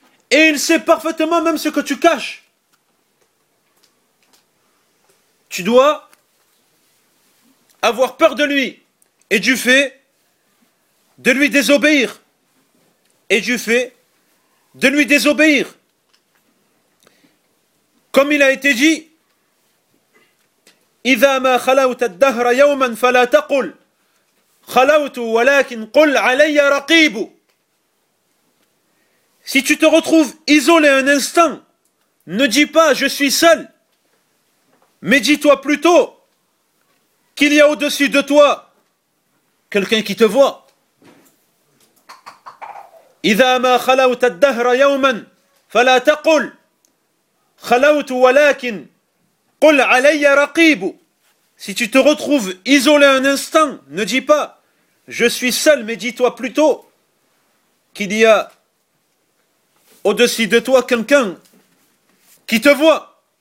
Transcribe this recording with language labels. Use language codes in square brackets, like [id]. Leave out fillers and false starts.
[fr] Et il sait parfaitement même ce que tu caches. Tu dois avoir peur de lui et du fait de lui désobéir. Et du fait de lui désobéir. Comme il a été dit, [ar] إِذَا مَا خَلَوْتَ الدَّهْرَ يَوْمًا فَلَا تَقُلْ خَلَوْتُ وَلَكِنْ قُلْ عَلَيَّ رَقِيبُ. [fr] Si tu te retrouves isolé un instant, ne dis pas je suis seul, mais dis-toi plutôt qu'il y a au-dessus de toi quelqu'un qui te voit. [ar] إذا ما خلوت الدهر يوما فلا تقل خلوت ولكن قل علي رقيب. [fr] Si tu te retrouves isolé un instant, ne dis pas je suis seul, mais dis-toi plutôt qu'il y a au-dessus de toi quelqu'un qui te voit.